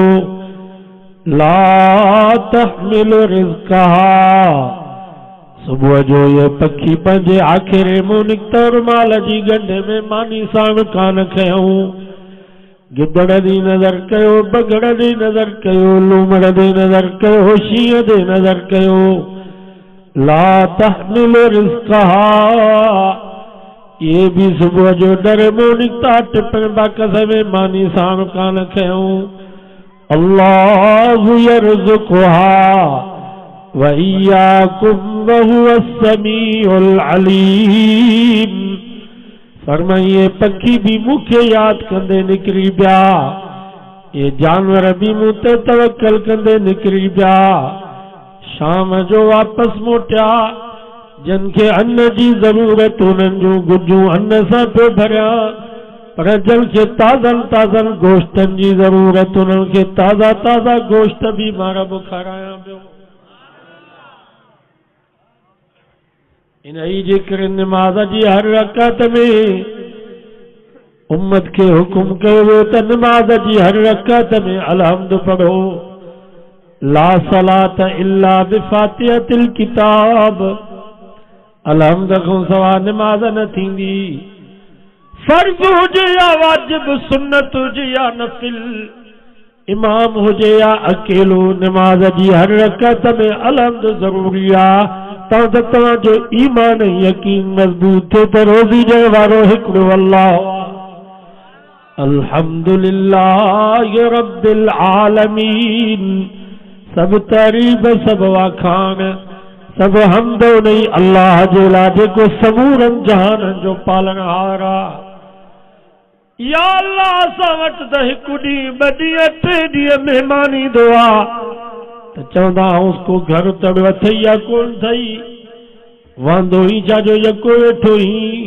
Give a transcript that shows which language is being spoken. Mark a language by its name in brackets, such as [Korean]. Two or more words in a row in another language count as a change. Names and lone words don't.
[Arabic] لا تحمل رزقها. [Sindhi] सुबह जो ये पखी पंहिंजे आखिरे मुंह निकितो रुमाल जी गंढे में मानी साण कान खयऊं। गिदड़ दी नज़र कयो, बगड़ दी नज़र कयो, लूमड़ दी नज़र कयो, शींहं दी नज़र कयो। [Arabic] لا تحمل رزقها. [Sindhi] ये भी सुबह जो डर मुंह निकिता टिपण बाकस में मानी साण कान खयऊं। [Arabic] الله يرزقها وإياكم وهو السميع العليم. [Sindhi] फरमाइए पखी भी मुखे याद कंदे निकरी बिया, ये जानवर भी मूं ते तवक्कल कंदे निकरी बिया। शाम जो वापस मोटिया, जिनके अन्न जी जरूरत उन्हनि जूं गुजूं अन्न सां पियो भरिया, पर जंहिंखे ताज़नि ताज़नि गोश्तनि जी ज़रूरत उन्हनि खे ताज़ा ताज़ा गोश्त भी मां रब खारायां पियो। इन्ही जे करे निमाज़ जी हर रकात में उम्मत के हुकुम कयो वियो त निमाज़ जी हर रकात में अलहम्द पढ़ो। [Arabic] لا صلاة إلا بفاتحة الكتاب. [Sindhi] अलहम्द खां सवा निमाज़ न थींदी। फर्ज़ हुजे या वाजिब, सुन्नत हुजे या नफिल, इमाम हुजे या अकेलो, निमाज़ जी हर रकात में अलहम्द ज़रूरी आहे। तव्हां जो ईमान यकीन मज़बूत थे तो रोज़ी ॾियण वारो हिकिड़ो अल्लाह। [Arabic] الحمد لله رب العالمين. [Sindhi] सब तारीफ़, सब वाखाण, सब हम्द उन्ही अल्लाह जे लाइ जेको समूरनि जहाननि जो पालनहार आहे। या अल्लाह असां वटि त हिकु ॾींहुं, ॿ ॾींहं, 3 ॾींहं महिमान ईंदो आहे त चवंदा आहियूं को घर त अथई या कोन अथई, वांदो ई छा जो यको वेठो ई।